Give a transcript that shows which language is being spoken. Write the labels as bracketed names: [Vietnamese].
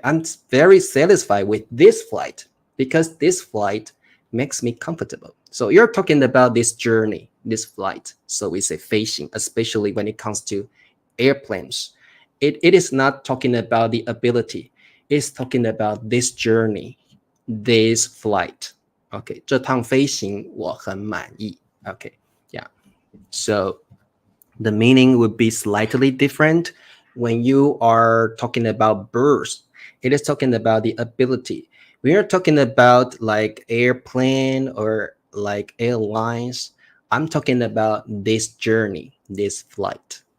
[English] I'm very satisfied with this flight because this flight makes me comfortable. So you're talking about this journey, this flight. So we say 飞行, especially when it comes to airplanes. It is not talking about the ability. It's talking about this journey, this flight. Okay, [Chinese] 这趟飞行我很满意. [English] Okay, yeah. So the meaning would be slightly different when you are talking about birds. It is talking about the ability. We are talking about like airplane or like airlines. I'm talking about this journey, this flight.